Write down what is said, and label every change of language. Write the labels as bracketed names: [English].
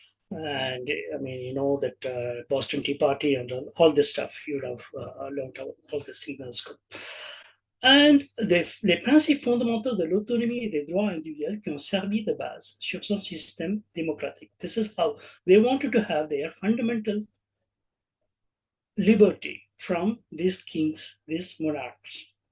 [English] And that Boston Tea Party and all this stuff, you would have learned all this thing in school. [French] And les principes fondamentaux de l'autonomie et des droits individuels qui ont servi de base sur son système démocratique. [English] This is how they wanted to have their fundamental liberty from these kings, these monarchs.